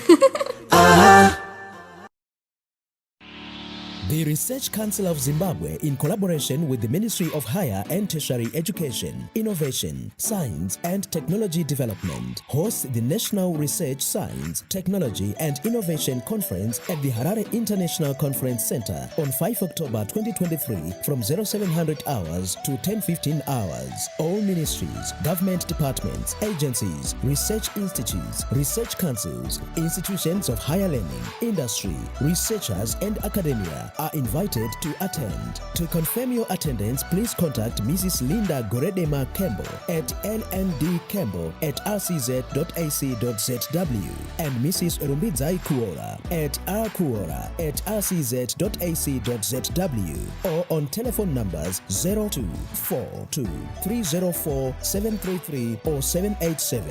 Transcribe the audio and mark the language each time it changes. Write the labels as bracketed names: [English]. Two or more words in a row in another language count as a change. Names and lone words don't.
[English] The Research Council of Zimbabwe, in collaboration with the Ministry of Higher and Tertiary Education, Innovation, Science and Technology Development, hosts the National Research, Science, Technology and Innovation Conference at the Harare International Conference Center on 5 October 2023 from 0700 hours to 10:15 hours. All ministries, government departments, agencies, research institutes, research councils, institutions of higher learning, industry, researchers and academia are invited to attend. To confirm your attendance, please contact Mrs. Linda Goredema Kembo at lnd.kembo@rcz.ac.zw and Mrs. Rumbidzai Kuora at rkuora@rcz.ac.zw or on telephone numbers 0242 304 733 or 787.